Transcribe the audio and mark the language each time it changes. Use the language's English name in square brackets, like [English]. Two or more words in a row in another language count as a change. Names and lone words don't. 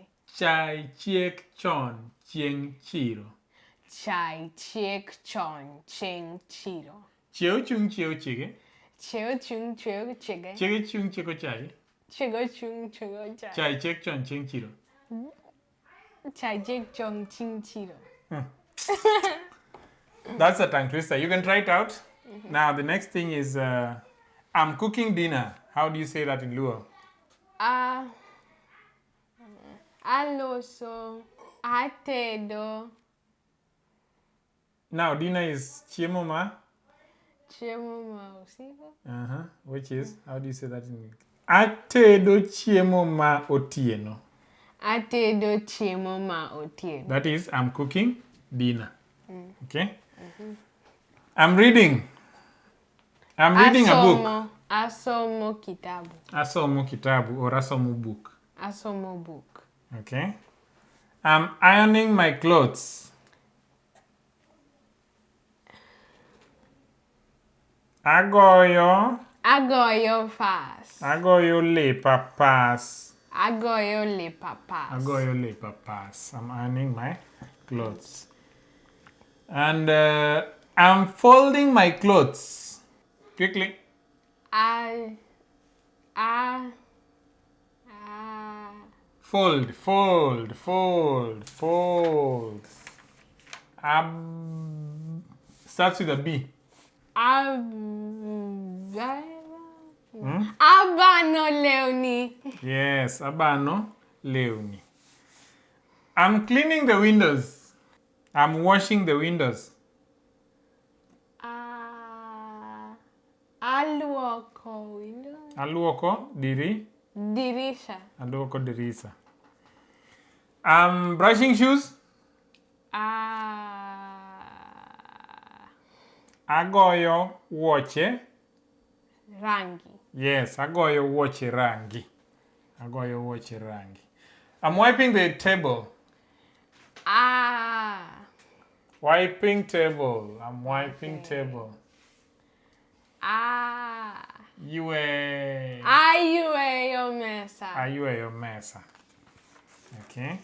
[Luo (Kenya and Tanzania)] Chai chiek chon chieng chiro. Chai chiek chon chen chiro. Chiew chung chiew chiege. Chiew chung chiew chiege. Chiege chung chieko chai. Chiego chung chiego chai. Chai chiek chon chieng chiro. Chai chiek chon chen chiro. [English] That's a tongue twister. You can try it out. Now the next thing is I'm cooking dinner. How do you say that in Luo? [Luo (Kenya and Tanzania)] Aloso. Atedo. [English] Now dinner is [Luo (Kenya and Tanzania)] chiemo ma. Chiemo ma usiku. [English] Which is, how do you say that in English? [Luo (Kenya and Tanzania)] Atedo chiemo ma otieno. Atedo chiemo ma otieno. [English] That is, I'm cooking dinner. Okay? I'm reading. I'm reading a book. [Luo (Kenya and Tanzania)] Asomo kitabu. Asomo kitabu or asomo book. Asomo book. [English] Okay? I'm ironing my clothes. [Luo (Kenya and Tanzania)] Agoyo Agoyo fast. Agoyo lepa pas. Agoyo le papas. Agoyo le papas. [English] I'm ironing my clothes. And I'm folding my clothes. Quickly. Fold. Starts with a B. [Luo (Kenya and Tanzania)] Abano leoni. Yes, abano leoni. [English] I'm cleaning the windows. I'm washing the windows. [Luo (Kenya and Tanzania)] Aluoko window. Aluoko Dirisha. Aluoko dirisa. [English] I'm brushing shoes. [Luo (Kenya and Tanzania)] Agoyo wuoche rangi. Yes, agoyo wuoche rangi. [English] I'm wiping the table. Wiping table. I'm wiping table. [Luo (Kenya and Tanzania)] Ayueyo mesa. Okay.